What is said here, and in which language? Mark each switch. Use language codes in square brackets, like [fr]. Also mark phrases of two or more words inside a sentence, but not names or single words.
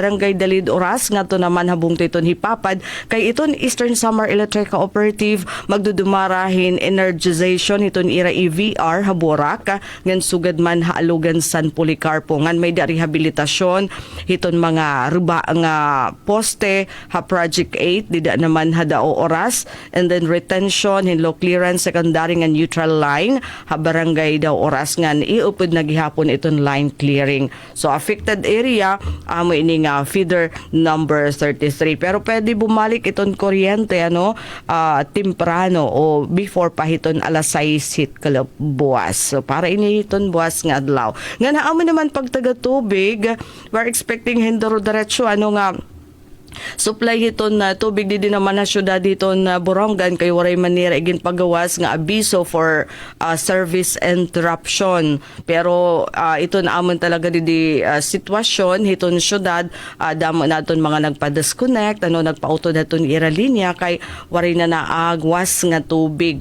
[war] barangay Dalid oras nga to naman habung to iton hipapad kay iton Eastern Samar Electric Cooperative magdudumarahin energization iton ira EVR haborak ngan sugad man haalugan San Policarpo ngan may rehabilitasyon hiton mga ruba nga poste ha project 8 dida naman hadao oras, and then retention hinlo clearance secondary nga [en] neutral line [war] ha barangay daw oras ngan iupod na gihapon iton [en] line clearing. [war] So [en] affected area [war] amo ini nga [en] feeder number 33, [war] pero pwede bumalik iton kuryente, ano, temprano o before pa hiton alas 6 hit buwas. So para ini hiton buwas nga adlaw. Nga naamo naman pag taga tubig, [en] we're expecting [war] hindoro diretso nga supply hiton na tubig di naman na syudad dito na Borongan kay waray manira igin pagawas nga abiso [en] for service interruption. [war] Pero ito na amon talaga di sitwasyon hiton syudad, damo naton mga nagpa-disconnect, nagpautod naton ira linya kay waray na naagwas nga tubig.